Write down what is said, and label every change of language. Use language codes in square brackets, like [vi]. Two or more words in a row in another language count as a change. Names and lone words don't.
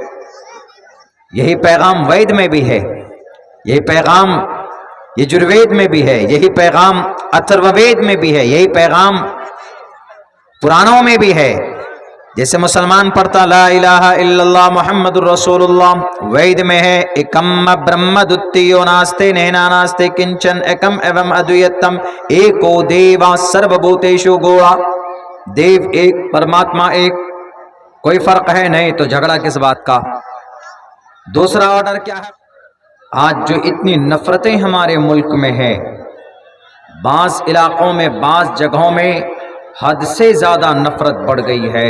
[ur] یہی پیغام وید میں بھی ہے، یہی پیغام یجروید میں بھی ہے، یہی پیغام اتھروید میں بھی ہے، یہی پیغام پرانوں میں بھی ہے. جیسے مسلمان پڑھتا [ar] لا الہ الا اللہ محمد الرسول اللہ، [ur] وید میں ہے [sa] एकम् ब्रह्म द्वितीयो नास्ति नेना नास्ति किंचन एकम् एव अद्वितीयम् एको देवः सर्वभूतेषु गूढः. [ur] دیو ایک، پرماتما ایک، کوئی فرق ہے نہیں، تو جھگڑا کس بات کا. دوسرا آرڈر کیا ہے؟ آج جو اتنی نفرتیں ہمارے ملک میں ہیں، بعض علاقوں میں، بعض جگہوں میں حد سے زیادہ نفرت بڑھ گئی ہے.